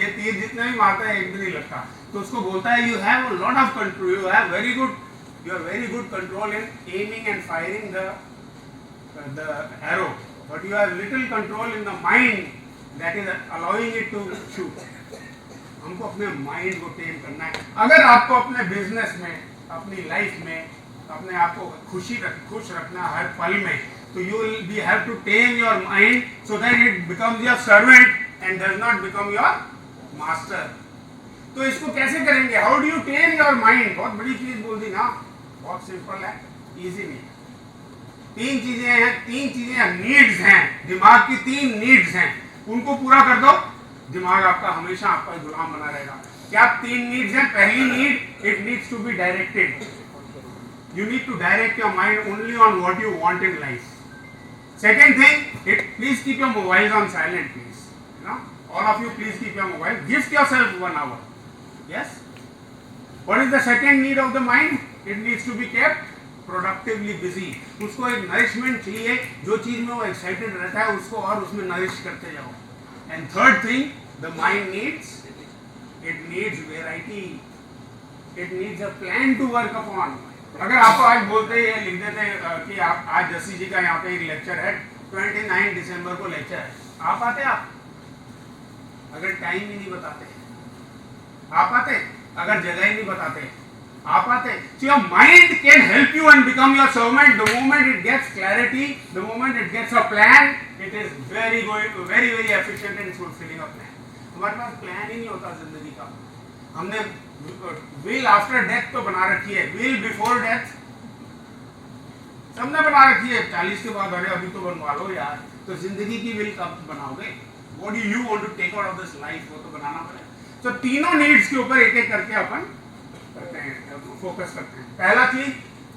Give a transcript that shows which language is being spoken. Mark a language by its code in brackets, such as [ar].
[hi] ये तीर जितने भी मारता है एक भी नहीं लगता। तो उसको बोलता है [en] You have a lot of control, you are very good control in aiming and firing the arrow, but you have little control in the mind that is allowing it to shoot. [hi] हमको अपने mind को टेम करना है। अगर आपको अपने business में, अपनी लाइफ में अपने आप को खुश रखना हर पल में, [en] तो you will have to tame your mind so that it becomes your servant and does not become your master. [hi] तो इसको कैसे करेंगे? [en] How do you tame your mind? [hi] बहुत बड़ी चीज बोल दी ना, बहुत सिंपल है, इजी नहीं। 3 चीजें हैं, नीड्स हैं, दिमाग की 3 नीड्स हैं, उनको पूरा कर दो, दिमाग आपका हमेशा आपका गुलाम बना रहेगा। क्या 3 नीड्स हैं? [en] पहली need, it needs to be directed. You need to direct your mind only on what you want in life. Second thing, please keep your mobiles on silent, please. You know, all of you, please keep your mobile. Gift yourself 1 hour. Yes. What is the second need of the mind? It needs to be kept productively busy. [hi] उसको एक nourishment चाहिए, जो चीज में वो excited रहता है उसको और उसमें nourish करते जाओ. [en] And third thing, the mind needs variety. It needs a plan to work upon. [hi] अगर आपको आज बोलते हैं, लिख देते कि आप आज जस्सी जी का यहाँ पे एक लेक्चर है, 29 दिसंबर को लेक्चर है, आप आते? आप अगर टाइम ही नहीं बताते आप आते? अगर जगह ही नहीं बताते आप आते? [en] So your mind can help you and become your servant. The moment it gets clarity, the moment it gets a plan, it is very efficient in fulfilling a plan. [hi] हमारे पास प्लान ही नहीं होता जिंदगी का। हमने विल आफ्टर डेथ तो बना रखी है, विल बिफोर डेथ सबने बना रखी है। 40 के बाद अरे अभी तो बनवा लो यार, तो जिंदगी की विल कब बनाओगे? [en] what do you want to take out of this life, [hi] वो तो बनाना पड़ेगा। तो तीनों नीड्स के ऊपर एक एक करके अपन करते हैं, फोकस करते हैं। पहला चीज